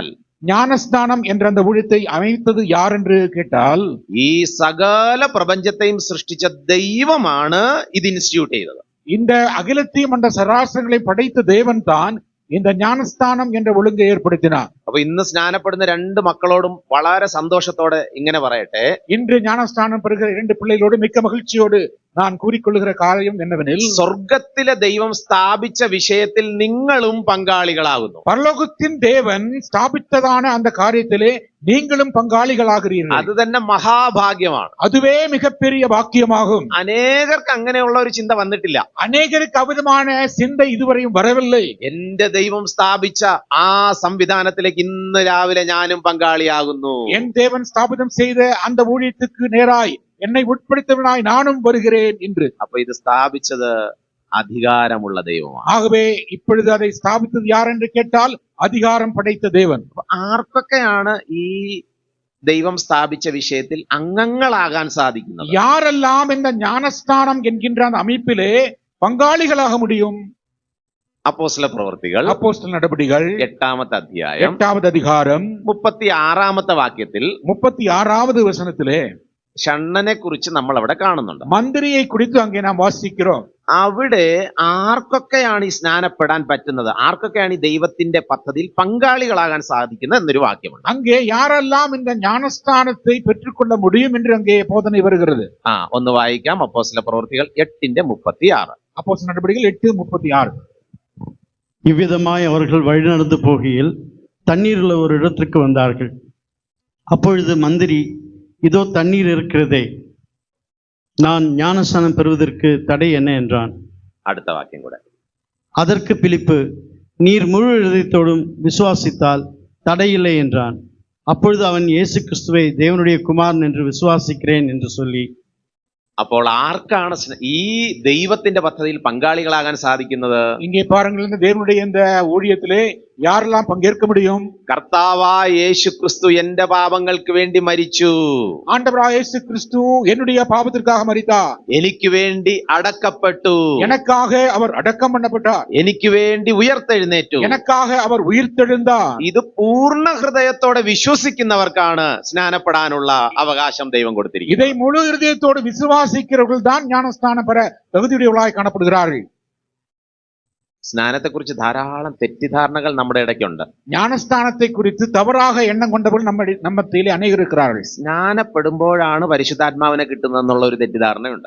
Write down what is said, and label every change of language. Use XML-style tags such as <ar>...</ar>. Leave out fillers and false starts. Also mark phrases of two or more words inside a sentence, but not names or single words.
<ta>ஞானஸ்தானம் என்ற அந்த ஊழியத்தை அமைத்தது யார் என்று கேட்டால்,</ta> <ml>ഈ സകല പ്രപഞ്ചത്തെയും സൃഷ്ടിച്ച ദൈവമാണ് ഇത് ഇൻസ്റ്റിറ്റ്യൂട്ട് ചെയ്തത്.</ml> <ta>இந்த அகிலத்தையும் அந்த சராசரங்களை படைத்த தேவன் தான் இந்த ஞானஸ்தானம் என்ற ஒழுங்கை ஏற்படுத்தினார்.</ta> <ml>അപ്പൊ ഇന്ന് സ്നാനപ്പെടുന്ന രണ്ട് മക്കളോടും വളരെ സന്തോഷത്തോടെ ഇങ്ങനെ പറയട്ടെ,</ml> <ta>இன்று ஞானஸ்தானம் பெறுகிற 2 பிள்ளைகளோடு மிக்க மகிழ்ச்சியோடு நான் கூறிக்கொள்ளுகிற காரியம் என்னவெனில்,</ta> <ml>സ്വർഗത്തിലെ ദൈവം സ്ഥാപിച്ച വിഷയത്തിൽ നിങ്ങളും പങ്കാളികളാകുന്നു.</ml> <ta>பரலோகத்தின் தேவன் ஸ்தாபித்ததான அந்த காரியத்திலே நீங்களும் பங்காளிகளாகிறீர்கள்.</ta> <ml>അത് തന്നെ മഹാഭാഗ്യമാണ്.</ml> <ta>அதுவே மிகப்பெரிய பாக்கியமாகும்.</ta> <ml>അനേകർക്ക് അങ്ങനെയുള്ള ഒരു ചിന്ത വന്നിട്ടില്ല.</ml> <ta>அநேகருக்கு அவ்விதமான சிந்தை இதுவரையும் வரவில்லை.</ta> <ml>എന്റെ ദൈവം സ്ഥാപിച്ച ആ സംവിധാനത്തിലേക്ക് ഇന്ന് രാവിലെ ഞാനും പങ്കാളിയാകുന്നു.</ml> <ta>என் தேவன் ஸ்தாபிதம் செய்த அந்த ஊழியத்துக்கு நேராய் என்னை உட்படுத்தவனாய் நானும் வருகிறேன் என்று.</ta> <ml>അപ്പൊ ഇത് സ്ഥാപിച്ചത് അധികാരമുള്ള ദൈവമാണ്.</ml> <ta>ஆகவே இப்பொழுது அதை ஸ்தாபித்தது யார் என்று கேட்டால், அதிகாரம் படைத்த தேவன்.</ta> <ml>ആർക്കൊക്കെയാണ് ഈ ദൈവം സ്ഥാപിച്ച വിഷയത്തിൽ അംഗങ്ങളാകാൻ സാധിക്കുന്നത്?</ml> <ta>யாரெல்லாம் இந்த ஞானஸ்தானம் என்கின்ற அந்த அமைப்பிலே பங்காளிகளாக முடியும்?</ta> <ml>അപ്പോസ്തല പ്രവൃത്തികൾ</ml> <ta>அப்போஸ்தலர் நடபடிகள்</ta> <ml>8-ാമത്തെ അധ്യായം</ml> <ta>8வது அதிகாரம்</ta> <ml>36-ാമത്തെ വാക്യത്തിൽ</ml> <ta>36வது வசனத்திலே</ta> <ml>ഷണ്ണനെ കുറിച്ച് നമ്മൾ അവിടെ കാണുന്നുണ്ട്.</ml> <ta>மந்திரியை குறித்து அங்கே நாம் வாசிக்கிறோம்.</ta> <ml>അവിടെ ആർക്കൊക്കെയാണ് ഈ സ്നാനപ്പെടാൻ പറ്റുന്നത്, ആർക്കൊക്കെയാണ് ഈ ദൈവത്തിന്റെ പദ്ധതിയിൽ പങ്കാളികളാകാൻ സാധിക്കുന്നത് എന്നൊരു വാക്യമുണ്ട്.</ml> <ta>அங்கே யாரெல்லாம் இந்த ஞானஸ்தானத்தை பெற்றுக்கொள்ள முடியும் என்று அங்கே போதனை வருகிறது.</ta> <ml>ഒന്ന് വായിക്കാം. അപ്പോസ്തല പ്രവൃത്തികൾ 8:36.</ml> <ta>அப்போஸ்தலர் நடபடிகள் 8:36. இவ்விதமாய் அவர்கள் வழிநடந்து போகையில் தண்ணீருள்ள ஒரு இடத்திற்கு வந்தார்கள். அப்பொழுது மந்திரி, இதோ தண்ணீர் இருக்கிறதே, நான் ஞானஸ்நானம் பெறுவதற்கு தடை என்ன என்றான்.</ta> <ml>അടുത്ത വാക്യം കൂടെ.</ml> <ta>அதற்கு பிலிப்பு, நீர் முழு இதயத்தோடும் விசுவாசித்தால் தடையில்லை என்றான். அப்பொழுது அவன் இயேசு கிறிஸ்துவை தேவனுடைய குமாரன் என்று விசுவாசிக்கிறேன் என்று சொல்லி</ta> <ml>അപ്പോൾ ആർക്കാണ് ഈ ദൈവത്തിന്റെ പദ്ധതിയിൽ പങ്കാളികളാകാൻ സാധിക്കുന്നത്?</ml> <ta>இங்கே பாருங்கள், இந்த தேவனுடைய இந்த ஊழியத்திலே யாரெல்லாம் பங்கேற்க முடியும்?</ta> <ml>കർത്താവായ യേശു ക്രിസ്തു എന്റെ പാപങ്ങൾക്ക് വേണ്ടി മരിച്ചു,</ml> <ta>ஆண்டவராய் இயேசு கிறிஸ்து என்னுடைய பாவத்திற்காக மரித்தார்,</ta> <ml>എനിക്ക് വേണ്ടി അടക്കപ്പെട്ടു,</ml> <ta>எனக்காக அவர் அடக்கம் பண்ணப்பட்டார்,</ta> <ml>എനിക്ക് വേണ്ടി ഉയർത്തെഴുന്നേറ്റു.</ml> <ta>எனக்காக அவர் உயிர்த்தெழுந்தார்.</ta> <ml>ഇത് പൂർണ്ണ ഹൃദയത്തോടെ വിശ്വസിക്കുന്നവർക്കാണ് സ്നാനപ്പെടാനുള്ള അവകാശം ദൈവം കൊടുത്തിരിക്കുന്നത്.</ml> <ta>இதை முழு இருதயத்தோடு விசுவாசிக்கிறவர்கள் தான் ஞானஸ்நானம் பெற தகுதியுடையவர்களாய் காணப்படுகிறார்கள்.</ta> <ml>സ്നാനത്തെക്കുറിച്ച് ധാരാളം തെറ്റിദ്ധാരണകൾ നമ്മുടെ ഇടയ്ക്കുണ്ട്.</ml> <ta>ஞானஸ்தானத்தை குறித்து தவறாக எண்ணம் கொண்டவர்கள் நம்ம மத்தியிலே அநேகர் இருக்கிறார்கள்.</ta> <ml>സ്നാനപ്പെടുമ്പോഴാണ് പരിശുദ്ധാത്മാവിനെ കിട്ടുന്നതെന്നുള്ള ഒരു തെറ്റിദ്ധാരണയുണ്ട്.</ml>